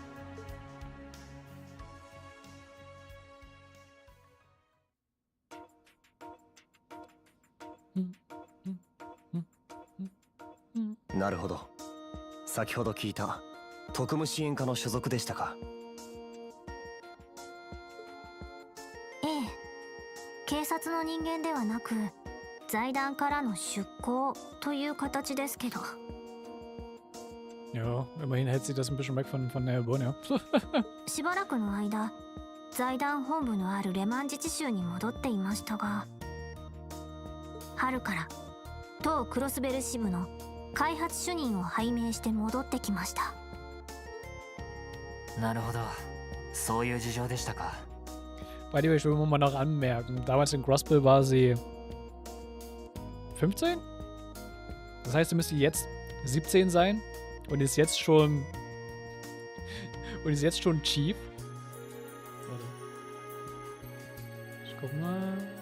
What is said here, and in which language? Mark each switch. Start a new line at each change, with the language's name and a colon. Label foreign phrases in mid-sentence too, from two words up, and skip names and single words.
Japanese: なるほど。先ほど聞いた特務支援課の所属でしたか。ええ、警察の人間ではなく財団からの出向という形ですけど。
German: Ja, immerhin hält sich das ein bisschen weg von der Erebonia.
Japanese: しばらくの間財団本部のあるレマン自治州に戻っていましたが、春から当クロスベル支部の開発主任を拝命して戻ってきました。なるほど、そういう事情でしたか。
English: By the way,
German: ich will mal noch anmerken, damals in Grospel war sie 15? Das heißt, sie müsste jetzt 17 sein und ist jetzt schon Chief. Warte. Ich guck mal.